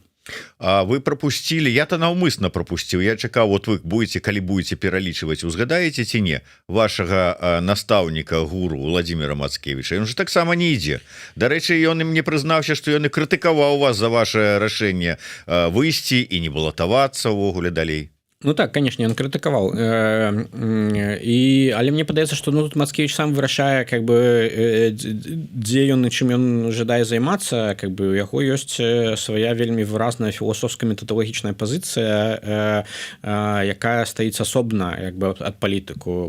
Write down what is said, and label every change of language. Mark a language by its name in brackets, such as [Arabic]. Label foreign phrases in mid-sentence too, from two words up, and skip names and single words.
[Belarusian] А вы пропусцілі, я-то наўмысна пропусціў, я чакаў, [Russian] вот вы будете, [Belarusian] калі будете пералічваць, узгадаеце ці не вашага настаўніка гуру Владимира Мацкевича, ён же таксама не ідзе. Дарэчы, ён мне прызнаўся, што ён і крытыкаваў вас за ваше рашэнне выйсці і не балатавацца ўвогуле далей. [Russian] Ну так, конечно, он критиковал. [Belarusian] Але мне падаецца, што тут Мацкевич сам вырашае, [Russian] как бы, [Belarusian] дзе ён і чым ён жадае займацца, [Russian] как бы, [Belarusian] у яго ёсць свая вельмі выразная філасофска-метадалагічная пазіцыя, якая стаіць асобна як бы ад палітыку.